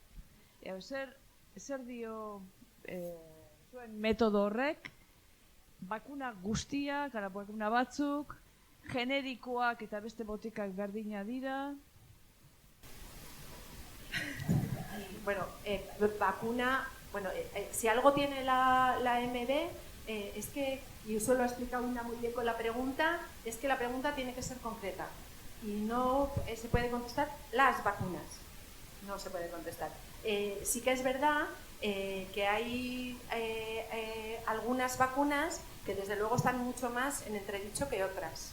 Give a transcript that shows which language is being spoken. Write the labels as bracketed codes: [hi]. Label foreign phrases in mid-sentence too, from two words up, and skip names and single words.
[eu] Zer dio zuen metodo horrek, bakuna guztiak, bakuna batzuk, generikoak eta beste botikak berdina dira? [es] Bueno, vacuna, bueno, si algo tiene la MB, es que, y eso lo ha explicado una muy bien con la pregunta, es que la pregunta tiene que ser concreta y no se puede contestar las vacunas, no se puede contestar. Sí que es verdad que hay algunas vacunas que desde luego están mucho más en entredicho que otras.